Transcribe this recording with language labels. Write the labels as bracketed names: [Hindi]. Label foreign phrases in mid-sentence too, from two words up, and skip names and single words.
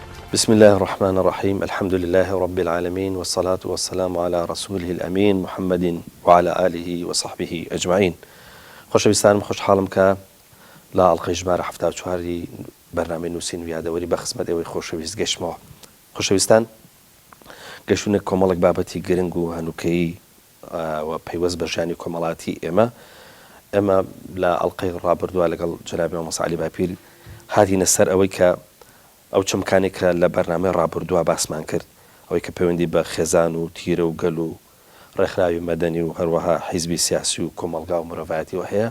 [Arabic] بسم الله الرحمن الرحيم الحمد لله رب العالمين والصلاة والسلام على رسوله الأمين محمد وعلى آله وصحبه أجمعين. [Central Kurdish] خۆشەویستانم خۆشحاڵم کە لە ئەڵقەی ژمارە 74 بەرنامەی نووسین و یادەوەری بە خزمەت ئێوەی خۆشەویست گەشتمەوە. خۆشەویستان، گەشتونێک کۆمەڵێک بابەتی گرنگ و هەنووکەی و پەیوەست بە ژیانی کۆمەڵاتی ئێمە لە ئەڵقەی ڕابردووە لەگەڵ جەنابی مامۆستا عەلی باپیر هاتینە سەر ئەوەی کە ئەو چەمکانێک کە لە بەرنامەی ڕابردووە باسمان کرد، ئەوەی کە پەیوەندی بە خێزان و تیرە و گەل و ڕێکخراوی مەدەنی و هەروەها حیزبی سیاسی و کۆمەڵگا و مرۆڤایەتیەوە هەیە.